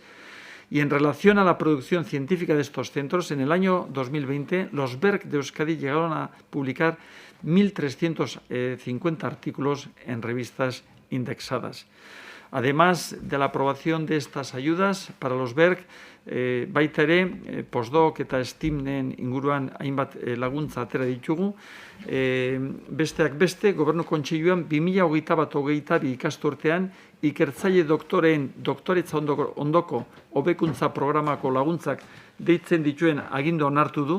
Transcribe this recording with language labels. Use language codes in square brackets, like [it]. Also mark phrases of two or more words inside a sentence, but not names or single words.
[es] Y en relación a la producción científica de estos centros, en el año 2020 los BERC de Euskadi llegaron a publicar 1.350 artículos en revistas indexadas. Además de la aprobación de estas ayudas para los BERC, [eu] baita ere, postdoc eta STEAMen inguruan hainbat laguntza atera ditugu. Besteak beste, Gobernu Kontseiluan 2021-2022 ikasturtean ikertzaile doktoreen doktoretza ondoko hobekuntza programako laguntzak deitzen dituen agindu onartu du.